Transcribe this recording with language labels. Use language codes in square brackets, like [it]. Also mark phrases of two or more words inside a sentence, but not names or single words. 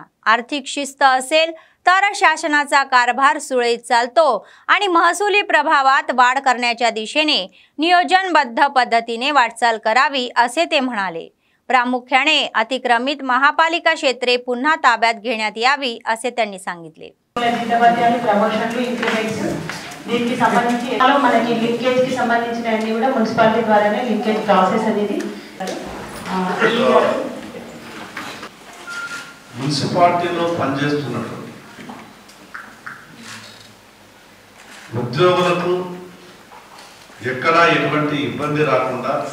[mr] आर्थिक शिस्त असेल तर शासनाचा कारभार सुरळीत चालतो आणि महसुली प्रभावात वाढ करण्याच्या दिशेने नियोजनबद्ध पद्धतीने वाटचाल करावी असे ते म्हणाले. प्रामुख्याने अतिक्रमित महापालिका क्षेत्रे पुन्हा ताब्यात घेण्यात यावी असे त्यांनी सांगितले. [te] దీనికి సంబంధించి మనకి లింకేజ్ కి సంబంధించినవన్నీ కూడా మున్సిపాలిటీ ద్వారానే [en] linkage process [te] అనేది మున్సిపాలిటీలో పనిచేస్తున్నటువంటి ఉద్యోగులకు ఎక్కడా ఎటువంటి ఇబ్బంది రాకుండా